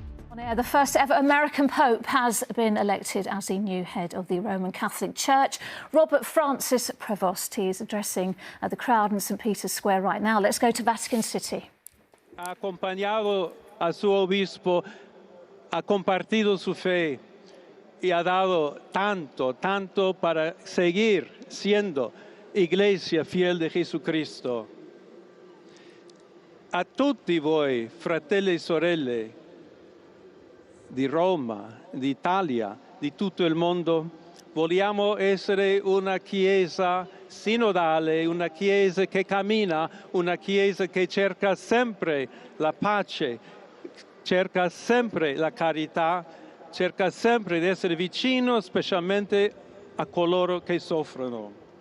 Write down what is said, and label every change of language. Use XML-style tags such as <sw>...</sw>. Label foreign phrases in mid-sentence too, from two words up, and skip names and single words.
<en>On air, the first ever American Pope has been elected as the new head of the Roman Catholic Church. Robert Prevost, he is addressing the crowd in St. Peter's Square right now. Let's go to Vatican City.</en> <es>Ha acompañado a su obispo, ha compartido su fe y ha dado tanto para seguir siendo iglesia fiel de Jesucristo.</es> <it>A tutti voi, fratelli e sorelle, di Roma, d'Italia, di tutto il mondo, vogliamo essere una chiesa sinodale, una chiesa che cammina, una chiesa che cerca sempre la pace, cerca sempre la carità, cerca sempre di essere vicino specialmente a coloro che soffrono.</it>